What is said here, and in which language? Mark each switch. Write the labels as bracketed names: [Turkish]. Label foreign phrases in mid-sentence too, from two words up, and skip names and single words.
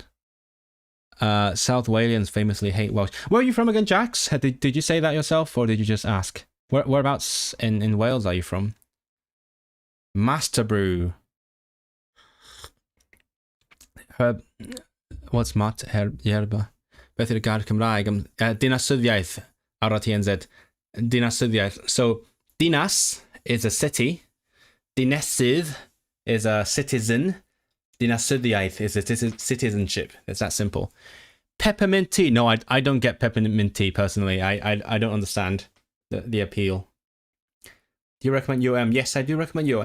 [English] South Walians famously hate Welsh. Where are you from again, Jax? Did you say that yourself, or did you just ask? Whereabouts in Wales are you from? Master Brew. What's mat yerba? [Welsh] Beth yw'r gair Cymraeg? Dinasyddiaeth ar y TNZ. [English] Dinasyddiaeth. So, dinas is a city. Dinesydd is a citizen. Dinasyddiaeth is a citizenship. It's that simple. Peppermint tea. No, I don't get peppermint tea personally. I don't understand the appeal. Do you recommend UM? Yes, I do recommend UM.